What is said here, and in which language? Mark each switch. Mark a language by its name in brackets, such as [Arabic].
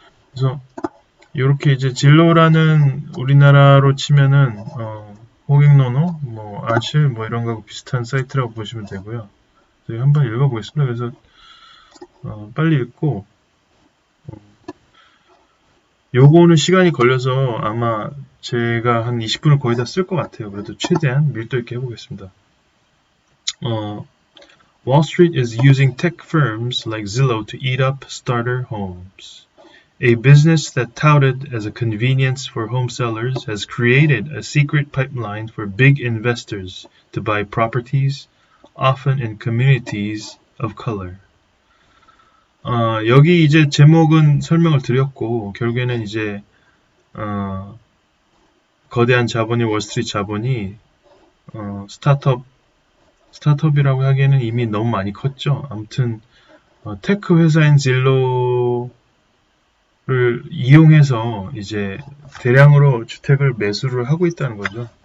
[Korean] 그래서 이렇게 이제 진로라는 우리나라로 치면은 호갱노노, 뭐 아실 뭐 이런 거하고 비슷한 사이트라고 보시면 되고요. 저희 한번 읽어보겠습니다. 그래서 빨리 읽고 요거는 시간이 걸려서 아마 제가 한 20분을 거의 다 쓸 것 같아요. 그래도 최대한 밀도 있게 해보겠습니다. [English] Wall Street is using tech firms like Zillow to eat up starter homes. A business that touted as a convenience for home sellers has created a secret pipeline for big investors to buy properties, often in communities of color. [Korean] 여기 이제 제목은 설명을 드렸고, 결국에는 이제, 거대한 자본이, 월스트리트 자본이, 스타트업이라고 하기에는 이미 너무 많이 컸죠. 아무튼, 테크 회사인 진로를 이용해서 이제 대량으로 주택을 매수를 하고 있다는 거죠.